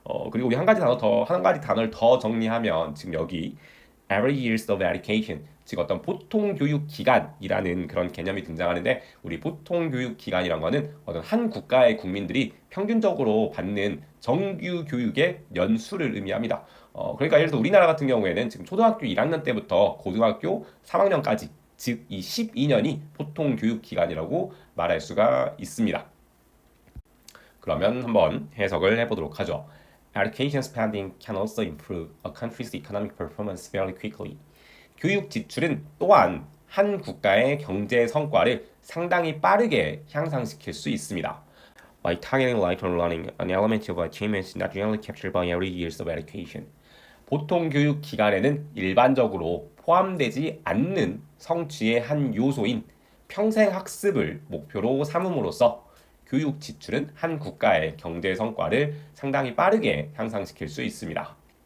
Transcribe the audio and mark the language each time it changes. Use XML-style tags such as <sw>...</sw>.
<ko>그리고 우리 한 가지 단어를 더 정리하면 지금 여기</ko> <en>every years of education,</en> <ko>즉 어떤 보통 교육 기간이라는 그런 개념이 등장하는데 우리 보통 교육 기간이란 거는 어떤 한 국가의 국민들이 평균적으로 받는 정규 교육의 연수를 의미합니다. 그러니까 예를 들어 우리나라 같은 경우에는 지금 초등학교 1학년 때부터 고등학교 3학년까지 즉 이 12년이 보통 교육 기간이라고 말할 수가 있습니다. 그러면 한번 해석을 해보도록 하죠.</ko> <en>Education spending can also improve a country's economic performance very quickly.</en> <ko>교육 지출은 또한 한 국가의 경제 성과를 상당히 빠르게 향상시킬 수 있습니다.</ko> <en>By targeting lifelong learning, an element of achievement is not generally captured by every years of education.</en> <ko>보통 교육 기간에는 일반적으로 포함되지 않는 성취의 한 요소인 평생 학습을 목표로 삼음으로써 교육 지출은 한 국가의 경제 성과를 상당히 빠르게 향상시킬 수 있습니다.</ko>